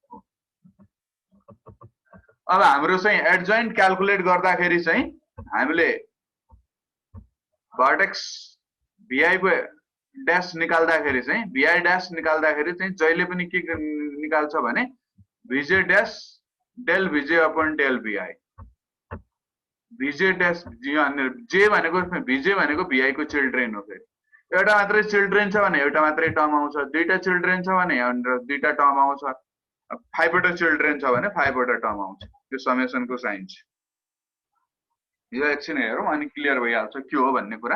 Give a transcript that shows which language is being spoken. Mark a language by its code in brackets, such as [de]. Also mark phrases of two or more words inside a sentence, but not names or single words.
[ne] अब हाम्रो चाहिँ [en] adjoint calculate [ne] गर्दाखेरि चाहिँ हामीले भर्टेक्स vi को ड्याश निकाल्दाखेरि चाहिँ vi ड्याश निकाल्दाखेरि चाहिँ जहिले पनि के निकाल्छ भने [en] vj dash del vj upon del vi. [ne] vj ड्याश j भनेको vj भनेको vi को चिल्ड्रेन हो. फेरि एउटा मात्रै चिल्ड्रेन छ भने एउटा मात्रै टर्म आउँछ, दुईटा चिल्ड्रेन छ भने दुईटा टर्म आउँछ, 5 वटा चिल्ड्रेन छ भने 5 वटा टर्म आउँछ. त्यो समेसन को साइन छ. यो एकछिन हेरौँ अनि क्लियर भइहाल्छ के हो भन्ने कुरा.